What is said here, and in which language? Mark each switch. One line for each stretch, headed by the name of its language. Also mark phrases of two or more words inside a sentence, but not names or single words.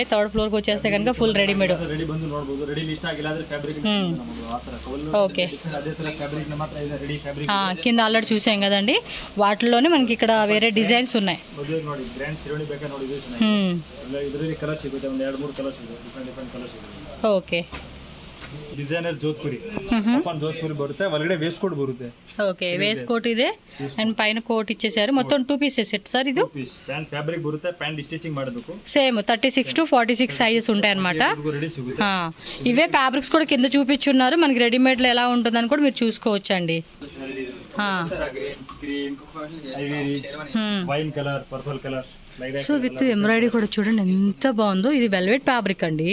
English: third floor
Telugu: కి వచ్చేస్తే కనుక
English: full readymade.
Telugu: ఓకే, కింద ఆల్రెడీ చూసాం కదండి, వాటిలోనే మనకి ఇక్కడ వేరే డిజైన్స్ ఉన్నాయి. ఓకే,
Kannada: ಡಿಸೈನರ್ ಜೋಧ್ಪುರಿ ಜೋಧ್ಪುರಿ ಬರುತ್ತೆ, ಒಳಗಡೆ
English: waist coat
Kannada: ಬರುತ್ತೆ.
Telugu: ఓకే,
English: waist coat
Telugu: ఇదే అండ్ పైన కోట్ ఇచ్చేసారు. మొత్తం 2
English: pieces set
Telugu: సార్ ఇది.
English: pant fabric
Kannada: ಬರುತ್ತೆ,
English: pant stitching
Kannada: ಮಾಡಬೇಕು.
Telugu: సేమ్ 36 to 46 సైజెస్ ఉంటాయి అన్నమాట. ఇవే ఫ్యాబ్రిక్స్ కూడా కింద చూపించున్నారు, మనకి రెడీమేడ్ లో ఎలా ఉంటుందని కూడా మీరు చూసుకోవచ్చు అండి.
English: wine colour, purple colour. so with embroidery
Telugu: కూడా చూడండి ఎంత బాగుందో. ఇది
English: velvet fabric
Telugu: అండి.